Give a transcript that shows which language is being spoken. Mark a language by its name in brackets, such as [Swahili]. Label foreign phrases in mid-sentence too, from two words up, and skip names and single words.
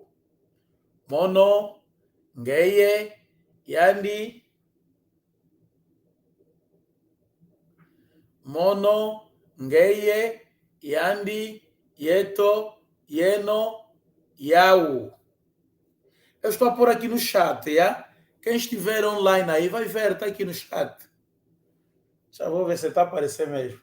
[Kongo] Mono, ngeye, yandi, mono, ngeye, yandi, yeto, yeno, yau. [Portuguese] Eu estou a pôr aqui no chat, yeah? Quem estiver online aí vai ver, está aqui no chat. Já vou ver se está a aparecer mesmo.